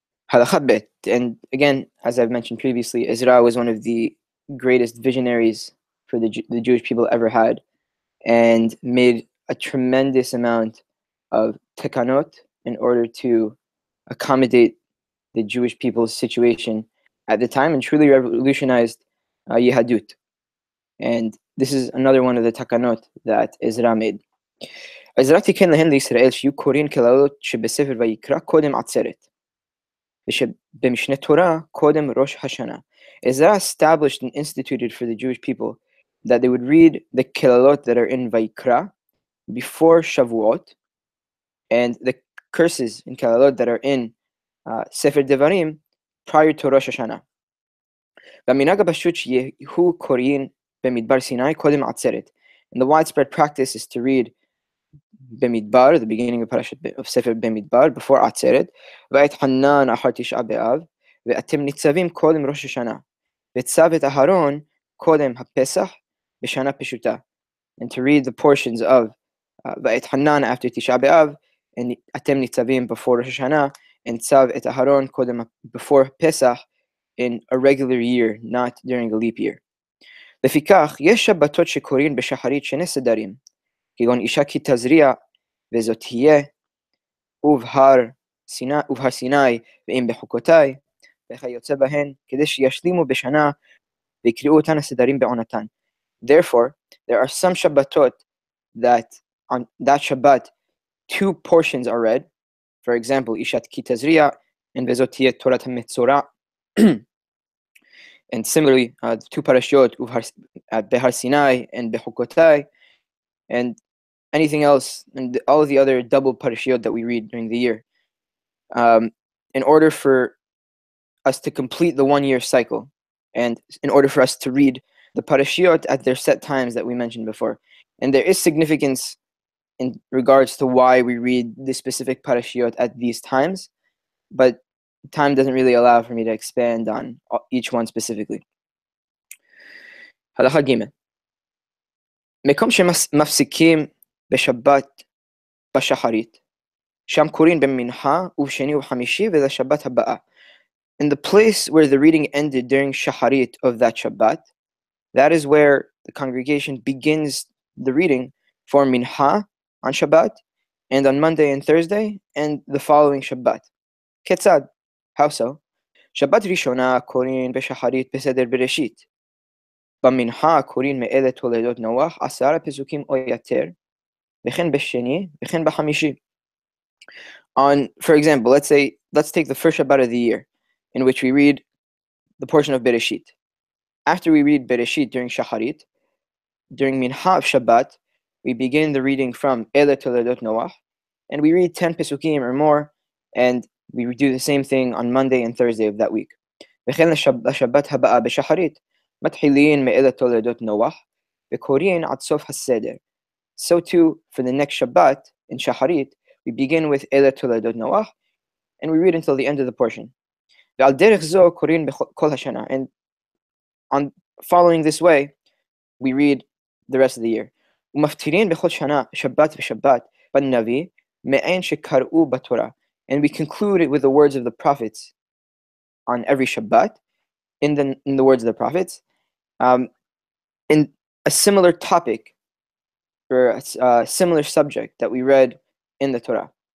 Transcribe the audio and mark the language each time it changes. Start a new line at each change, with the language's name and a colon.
English: Halakha Bet, and again, as I've mentioned previously, Ezra was one of the greatest visionaries for the Jewish people ever had, and made a tremendous amount of tekanot in order to accommodate the Jewish people's situation at the time, and truly revolutionized Yehadut. And this is another one of the tekanot that Ezra made.
Hebrew: Ezra תיקן להן לישראל שיהיו קוראים כללות שבספר ויקרא קודם עצרת. ושבמשנה תורה קודם ראש השנה.
English: Ezra established and instituted for the Jewish people that they would read the kelalot that are in Vayikra before Shavuot, and the curses in kelalot that are in Sefer Devarim prior to Rosh Hashanah.
Hebrew: והמנהג הפשוט שיהיו קוראים במדבר סיני קודם עצרת.
English: And the widespread practice is to read
Hebrew: במדבר,
English: the beginning of Sefer
Hebrew: במדבר, before עצרת, ויתחנן אחר תשעה באב, ואתם ניצבים קודם ראש השנה, וצו את אהרון קודם הפסח בשנה פשוטה.
English: And to read the portions of ויתחנן after תשעה באב, and אתם ניצבים before ראש השנה, and צו את אהרון קודם before Pesach in a regular year, not during a leap year.
Hebrew: לפיכך, יש שבתות שקוראים בשחרית שני סדרים, כגון אישה כי תזריע, וזאת תהיה, ובהר סיני, ואם בחוקותיי, וכיוצא בהן, כדי שישלימו בשנה, ויקראו אותן הסדרים בעונתן.
English: Therefore, there are some Shabbatot that on that Shabbat, 2 portions are read. For example, Ishat ki tazriya and vezot tiyeh Torah HaMetzora. And similarly, the 2 parashiyot, Behar Sinai and Bechukotai, and anything else, and all of the other double parashiyot that we read during the year, in order for us to complete the 1 year cycle, and in order for us to read the parashiyot at their set times that we mentioned before. And there is significance in regards to why we read the specific parashiyot at these times, but time doesn't really allow for me to expand on each one specifically. Halacha Gimel.
Hebrew: מקום שמפסיקים בשבת בשחרית, שם קוראים במנחה ובשני ובחמישי וזה שבת הבאה.
English: In the place where the reading ended during shacharit of that Shabbat, that is where the congregation begins the reading for mincha on Shabbat, and on Monday and Thursday, and the following Shabbat. Ketzad, how so?
Hebrew: Shabbat Rishona קוראים בשחרית בסדר בראשית. במנחה קוראים מאלה תולדות נוח 10 פסוקים או יותר, וכן בשני, וכן בחמישי.
English: For example, let's take the first Shabbat of the year, in which we read the portion of Bereshit. After we read Bereshit during Shacharit, during Mincha of Shabbat, we begin the reading from Ele Toledot Noach, and we read 10 Pesukim or more, and we do the same thing on Monday and Thursday of that week.
Hebrew: וכן לשבת הבאה בשחרית, מתחילים מאלה תולדות נוח, וקוראים עד סוף הסדר.
English: So too, for the next Shabbat in Shacharit, we begin with Ele Toledot Noach, and we read until the end of the portion.
Hebrew: ועל דרך זו קוראים כל השנה,
English: and on following this way, we read the rest of the year.
Hebrew: ומפטירין בכל שנה, שבת ושבת, בנביא, מעין שקראו בתורה.
English: And we conclude it with the words of the prophets on every Shabbat, in the words of the prophets, in a similar topic, or a similar subject that we read in the Torah.